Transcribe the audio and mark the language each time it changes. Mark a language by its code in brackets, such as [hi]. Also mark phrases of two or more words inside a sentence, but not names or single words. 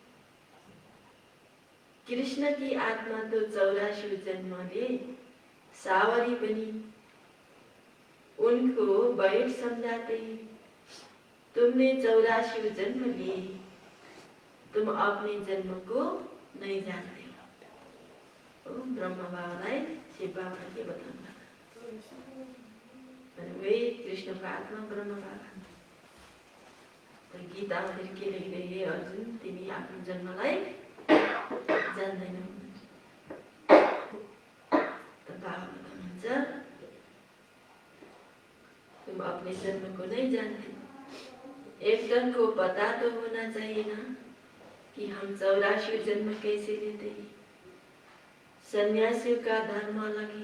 [hi] कृष्ण की आत्मा तो 84 जन्म ले सावरी बनी। उनको बैठ समझाते हैं, तुमने 84 जन्म लिए, तुम अपने जन्म को नहीं जानते हो। [ne] ब्रह्मा बाबालाई शिव बाबाले के बताउनु वही कृष्ण को आत्मा ब्रह्म बाबा। गीतामा के लेख्दै, हे अर्जुन, तिमी आफ्नो जन्मलाई जान्दैनौ। [hi] तो [ne] बाबा बताउनुहुन्छ, [hi] तुम अपने जन्म को नहीं जानते। एक जन को पता तो होना चाहिए ना कि हम 84 जन्म कैसे लेते हैं। सन्यासियों का धर्म अलग है।